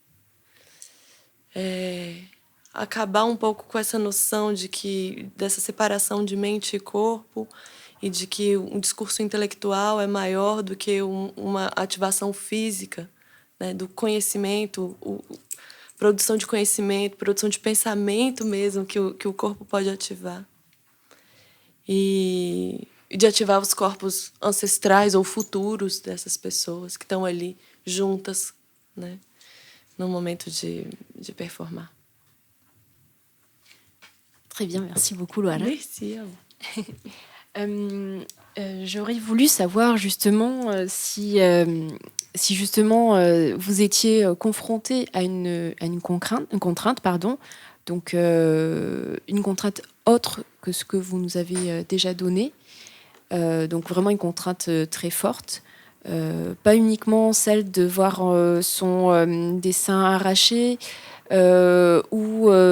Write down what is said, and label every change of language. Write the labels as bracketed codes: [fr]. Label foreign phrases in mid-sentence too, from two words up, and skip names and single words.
[pt] Acabar um pouco com essa noção dessa separação de mente e corpo e de que um discurso intelectual é maior do que uma ativação física, né, do conhecimento, produção de conhecimento, produção de pensamento mesmo que o corpo pode ativar. e de ativar os corpos ancestrais ou futuros dessas pessoas que estão ali juntas, né, no momento de performar. [fr] Très bien, merci beaucoup Loara. Merci à vous. J'aurais voulu savoir justement si justement vous étiez confronté à une contrainte, pardon, donc une contrainte autre que ce que vous nous avez déjà donné, donc vraiment une contrainte très forte, pas uniquement celle de voir son dessin arraché, ou